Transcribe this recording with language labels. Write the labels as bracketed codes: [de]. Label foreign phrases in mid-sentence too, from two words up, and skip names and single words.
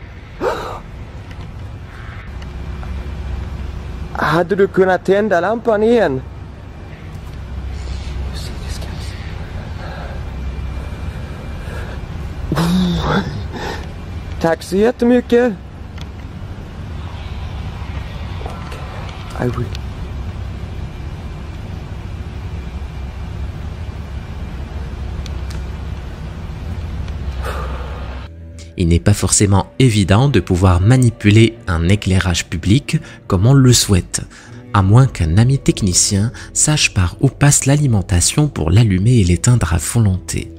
[sv] Hade du kunnat tända lampan igen? Tack så jättemycket. [en] I will. [fr] Il n'est pas forcément évident de pouvoir manipuler un éclairage public comme on le souhaite, à moins qu'un ami technicien sache par où passe l'alimentation pour l'allumer et l'éteindre à volonté.